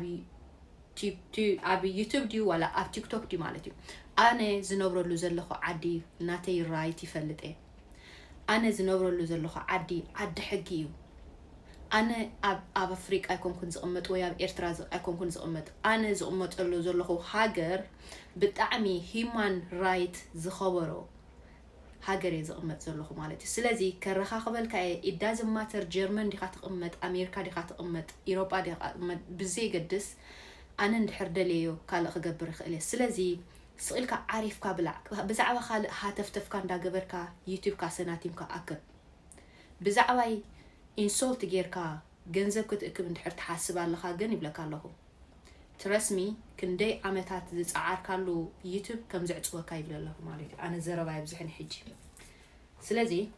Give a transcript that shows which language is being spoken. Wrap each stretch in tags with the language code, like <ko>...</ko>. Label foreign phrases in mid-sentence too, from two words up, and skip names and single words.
<ti>ኣብ ዩቱብ ድዩ ዋላ ኣብ ቲክቶክ ድዩ ማለት እዩ ኣነ ዝነብረሉ ዘለኹ ዓዲ ናተይ ራይት ይፈልጥ ኣነ ዝነብረሉ ዘለኹ ዓዲ ሕጊ እዩ ኣነ ኣብ ኣፍሪቃ ኣይኮንኩን ዝቕመጥ ወይ ኣብ ኤርትራ ኣይኮንኩን ዝቕመጥ ኣነ ዝቕመጠሉ ዘለኹ ሃገር ብጣዕሚ</ti> <en>human right</en> <ti>ዝኸበሮ ሃገር እየ ዝቕመጥ ዘለኹ ማለት እዩ ስለዚ ከረኻኽበልካ</ti> <en>it doesn't matter</en> <ti>ጀርመን ዲኻ ትቕመጥ ኣሜሪካ ዲኻ ትቕመጥ ኢሮጳ ዲኻ ትቕመጥ ብዘይገድስ ኣነ እንድሕር ደልዮ ካልእ ክገብር ይኽእል እየ ስለዚ ስኢልካ ዓሪፍካ ብላዕ ብዛዕባ ካልእ ሃተፍተፍካ እንዳገበርካ ዩቲዩብካ ሰናቲምካ ኣክብ ብዛዕባይ ኢንሶልት ጌርካ ገንዘብ ክትእክብ እንድሕር ትሓስብ ኣለኻ ግን ይብለካ ኣለኹ ትረስሚ ክንደይ ዓመታት ዝፀዓርካሉ ዩቲዩብ ከም ዘዕፅወካ ይብል ኣለኹ ማለት እዩ ኣነ ዘረባይ ብዝሕኒ ሕጂ ስለዚ</ti>